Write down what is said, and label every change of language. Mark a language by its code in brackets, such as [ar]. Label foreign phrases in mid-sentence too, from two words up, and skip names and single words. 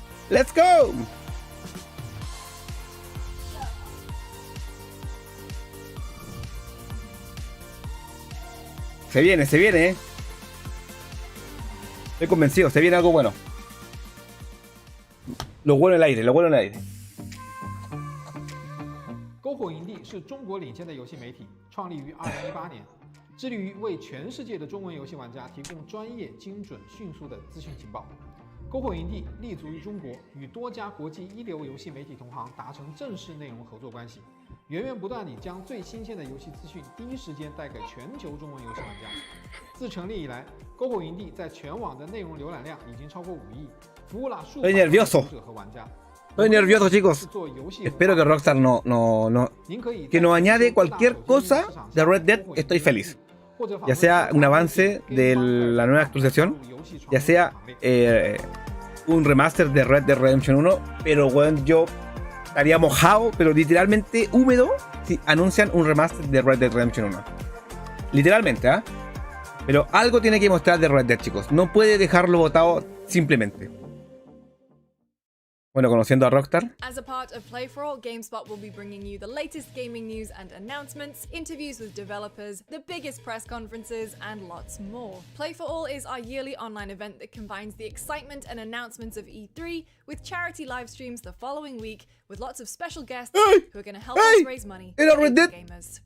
[en] ¡Let's go! [es] Se viene, ¿eh? Estoy convencido, se viene algo bueno. Lo bueno en el aire, lo bueno en el aire. [zh] 篝火营地是中国领先的游戏媒体，创立于2018年，致力于为全世界的中文游戏玩家提供专业、精准、迅速的资讯情报。篝火营地立足于中国，与多家国际一流游戏媒体同行达成正式内容合作关系，源源不断地将最新鲜的游戏资讯第一时间带给全球中文游戏玩家。自成立以来，篝火营地在全网的内容浏览量已经超过5亿，服务了数百万读者和玩家。 [es] Estoy nervioso, chicos. Espero que Rockstar que nos añade cualquier cosa de Red Dead. Estoy feliz. Ya sea un avance de la nueva actualización, ya sea un remaster de Red Dead Redemption 1. Pero bueno, yo estaría mojado, pero literalmente húmedo, si anuncian un remaster de Red Dead Redemption 1. Literalmente, ¿ah? Pero algo tiene que mostrar de Red Dead, chicos. No puede dejarlo botado simplemente. Bueno, conociendo a Rockstar. [en] As a part of Play for All, GameSpot will be bringing you the latest gaming news and announcements, interviews with developers, the biggest press conferences, and lots more. Play for All is our yearly online event that combines the excitement and announcements of E3 with charity live streams the following week with lots of special guests who are going to help us raise money for gamers.